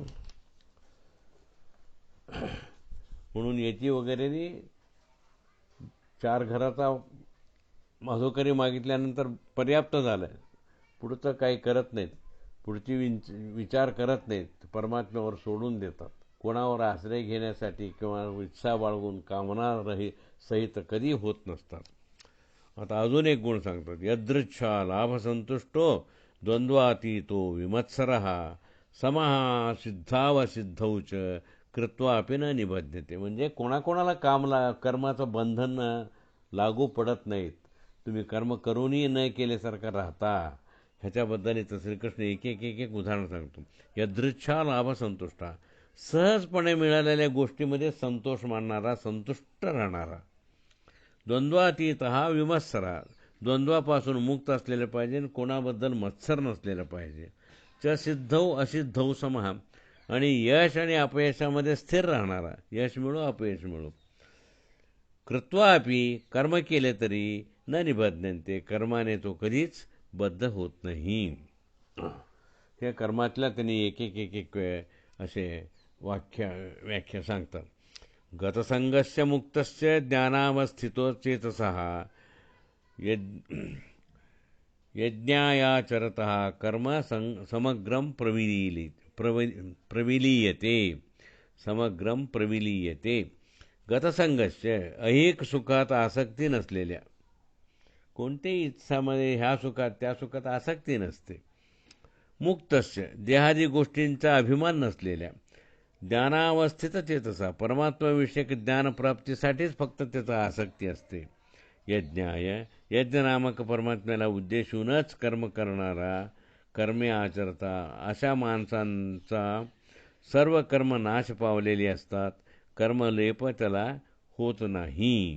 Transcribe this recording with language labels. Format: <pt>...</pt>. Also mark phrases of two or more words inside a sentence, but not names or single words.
<mr>म्हणून याची वगैरे 4 घराचा माधोकरी मागितल्यानंतर पर्याप्त झालं. पुढचं काही करत नाहीत, पुढची विचार करत नाहीत, परमात्म्यावर सोडून देतात. कोणावर आश्रय घेण्यासाठी किंवा इच्छा बाळगून कामना सहित कधी होत नसतात. आता अजून एक गुण सांगतात.</mr> <sa>यदृच्छा लाभसंतुष्टो द्वंद्वातीतो विमत्सरः समः सिद्धावसिद्धौ च कृत्वा अपि न निबध्यते.</sa> <mr>म्हणजे कोणाकोणाला कर्माचं बंधन लागू पडत नाहीत. तुम्ही कर्म करूनही न केल्यासारखं राहता. ह्याच्याबद्दल इथं श्रीकृष्ण एक एक उदाहरण सांगतो.</mr> <sa>यदृच्छा लाभसंतुष्टा,</sa> <mr>सहजपणे मिळालेल्या गोष्टीमध्ये संतोष मानणारा, संतुष्ट राहणारा.</mr> <sa>द्वंद्वातीत विमत्सरा,</sa> <mr>द्वंद्वापासून मुक्त असलेलं पाहिजे, कोणाबद्दल मत्सर नसलेलं पाहिजे.</mr> <sa>च सिद्धौ असिद्धौ समः,</sa> <mr>आणि यश आणि अपयशामध्ये स्थिर राहणारा, यश मिळो अपयश मिळो.</mr> <sa>कृत्वा अपि,</sa> <mr>कर्म केले तरी</mr> <sa>न निबध्यन्ते,</sa> <mr>कर्माने तो कधीच बद्ध होत नाही. हे कर्मातल्या त्यांनी एक असे व्याख्या सांगतात.</mr> <sa>गतसंगस्य मुक्तस्य ज्ञानावस्थितो चेतसः यज्ञायाचरतः कर्म समग्रम प्रविलीयते. समग्रम प्रविलीयते. गतसंगस्य,</sa> <mr>ऐहिक सुखात आसक्ती नसलेल्या, कोणत्याही इच्छामध्ये ह्या सुखात त्या सुखात आसक्ती नसते. मुक्तस्य, देहादी गोष्टींचा अभिमान नसलेल्या.</mr> <sa>ज्ञानावस्थित चेतसा,</sa> <mr>परमात्माविषयक ज्ञानप्राप्तीसाठीच फक्त त्याचा आसक्ती असते. यज्ञाय, यज्ञ नामक परमात्म्याला उद्देशूनच कर्म करणारा कर्मे आचरता अशा माणसांचा सर्व कर्म नाश पावलेली असतात. कर्मलेप त्याला होत नाही.</mr>